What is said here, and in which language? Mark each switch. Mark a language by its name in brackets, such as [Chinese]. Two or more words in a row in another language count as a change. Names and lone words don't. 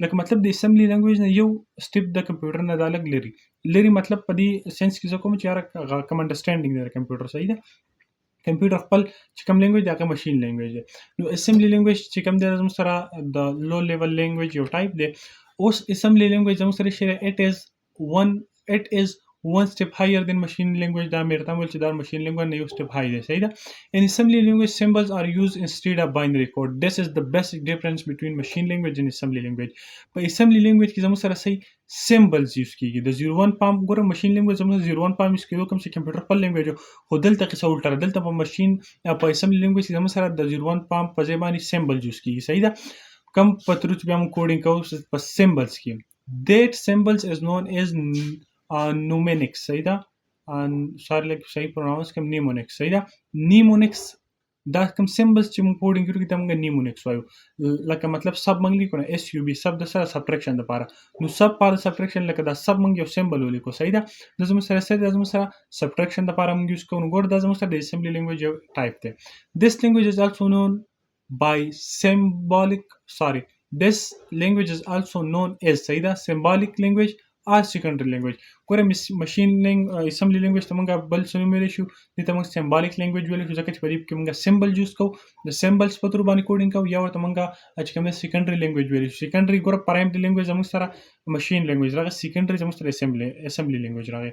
[Pashto] لکه مطلب د [English] assembly language [Pashto] نه یو سټیپ د کمپیوټر نه دا لږ لري مطلب په دې سنس کې زه کوم چې یاره کوم انډرسټینډینګ دی د کمپیوټر صحیح ده. کمپیوټر خپل چې کوم لینګویج دی هغه [English] machine language [Pashto] دی. نو [English] assembly language [Pashto] چې کوم دی زموږ سره د [English] low level language [Pashto] یو ټایپ دی. اوس [English] assembly language [Pashto] زموږ سره شی [English] it is one step higher than machine language [Pashto] دا مې ورته ویل چې دا [English] machine language [Pashto] نه یو [English] step high [Pashto] دی صحیح ده. [English] In assembly language symbols are used instead of binary code. This is the basic difference between machine language and assembly language. [Pashto] په [English] assembly language [Pashto] کې زموږ سره صحیح [English] symbols use [Pashto] کیږي د 01 پام ګوره [English] machine language [Pashto] زموږ 01 پام یوز کېدو کوم چې کمپیوټر خپل لینګویج خو دلته قصه الټه دلته په ماشین په [English] assembly language [Pashto] کې زموږ سره د 01 پام په ځای باندې [English] symbol use [Pashto] کیږي صحیح ده. کوم په تر چې بیا موږ کوډینګ کوو په سیمبلز کې [English] that symbols is known as mnemonics [Pashto] صحیح ده. [English] sorry like [Pashto] صحیح پروناونس کوم mnemonics صحیح ده. mnemonics دا کوم سیمبلز چې موږ کوډینګ کوو ته موږ نیمونیکس وایو. لکه مطلب سب موږ لیکو نه اس یو بي سب د سره سبټریکشن لپاره نو سب پاره سبټریکشن لکه دا سب موږ یو سیمبل ولیکو صحیح ده. د زموږ سره سره د زموږ سره سبټریکشن لپاره موږ یوز کوو. نو ګور دا زموږ سره د [English] assembly language [Pashto] یو ټایپ دی. [English] this language is also known by this language is also known as [Pashto] صحیح ده [English] symbolic language or secondary language. [Pashto] ګوره [English] machine assembly language [Pashto] ته موږ بل څه نوم ویلی شو دې ته موږ [English] symbolic language [Pashto] ویلی شو ځکه چې په دې کې موږ [English] symbol use [Pashto] کوو د سیمبلز په تور باندې کوډینګ کوو یا ورته موږ چې کوم [English] secondary language [Pashto] ویلی شو. سیکنډري ګوره [English] primary language [Pashto] زموږ سره [English] machine language [Pashto] راغی سیکنډري زموږ سره [English] assembly language [Pashto] راغی.